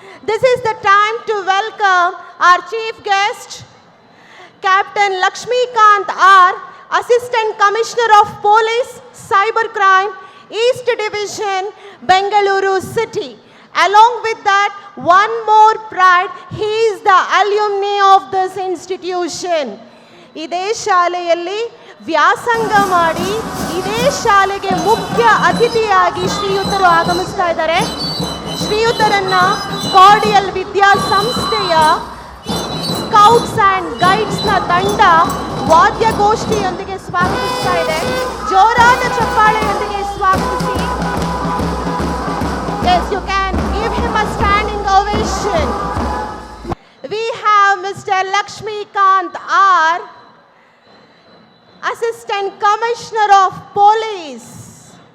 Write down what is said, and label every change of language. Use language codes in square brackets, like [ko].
[en] This is the time to welcome our chief guest, Captain Lakshmikant R, Assistant Commissioner of Police, Cybercrime, East Division, Bengaluru City. Along with that, one more pride, he is the alumni of this institution. [kn] ಇದೇ ಶಾಲೆಯಲ್ಲಿ ವ್ಯಾಸಂಗ ಮಾಡಿ ಇದೇ ಶಾಲೆಗೆ ಮುಖ್ಯ ಅತಿಥಿಯಾಗಿ ಶ್ರೀಯುತರು ಆಗಮಿಸ್ತಾ ಇದ್ದಾರೆ. ಶ್ರೀಯುತರನ್ನ cordial ವಿದ್ಯಾಸಂಸ್ಥೆಯ ಸ್ಕೌಟ್ಸ್ ಅಂಡ್ ಗೈಡ್ಸ್ನ ತಂಡ ವಾದ್ಯಗೋಷ್ಠಿಯೊಂದಿಗೆ ಸ್ವಾಗತಿಸ್ತಾ ಇದೆ. ಜೋರಾದ ಚಪ್ಪಾಳೆಯೊಂದಿಗೆ ಸ್ವಾಗತಿಸಿ. [en] Yes, you can give him a standing ovation. We have Mr. Lakshmikant R, Assistant Commissioner of Police.